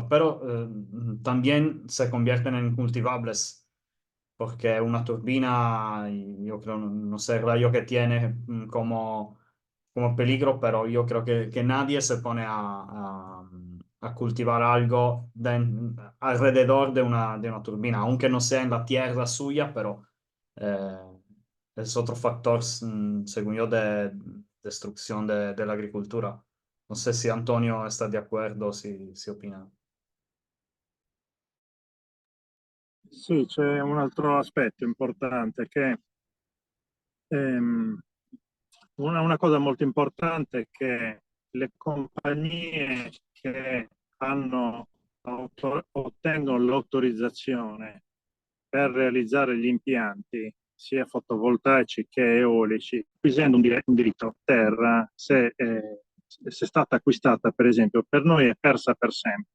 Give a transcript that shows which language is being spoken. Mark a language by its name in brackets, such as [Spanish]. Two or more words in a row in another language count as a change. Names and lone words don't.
[Spanish] pero también se convierten en cultivables, porque una turbina, yo creo, no sé el rayo que tiene como peligro, pero yo creo que nadie se pone a cultivar algo alrededor de una turbina, aunque no sea en la tierra suya, pero es otro factor, según yo, de destrucción de la agricultura. No sé si Antonio está de acuerdo, si opina. [Italian] Sì, c'è un altro aspetto importante che una cosa molto importante è che le compagnie che ottengono l'autorizzazione per realizzare gli impianti sia fotovoltaici che eolici, acquisendo un diritto a terra, se è stata acquistata, per esempio, per noi è persa per sempre.